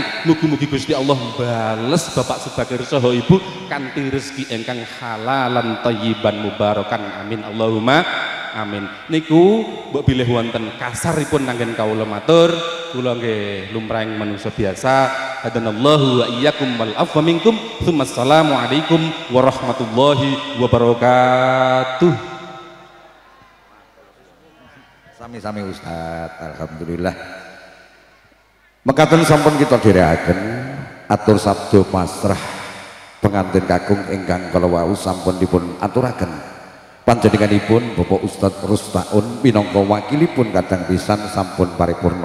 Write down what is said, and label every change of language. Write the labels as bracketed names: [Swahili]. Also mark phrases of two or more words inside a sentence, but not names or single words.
[Javanese] Mugi-mugi Gusti Allah bales Bapak Subakir saha Ibu kanthi rezeki ingkang [Arabic] حلالا طيبا مباركا. آمين اللهم آمين. [Javanese] Niku mbok bilih wonten kasaripun nanggen kawula matur. Kula nggih lumrahing manungsa biasa. [Arabic] هدانا الله وإياكم والعفو منكم السلام عليكم ورحمة الله وبركاته. [Javanese] Sami-sami Ustaz, alhamdulillah. mekaten sampun kita dherekaken atur sabda pasrah pengantin kakung ingkang kala wau sampun dipun aturaken panjenenganipun Bapak Ustadz Rustaun minangka wakilipun kadang pisan sampun paripurna.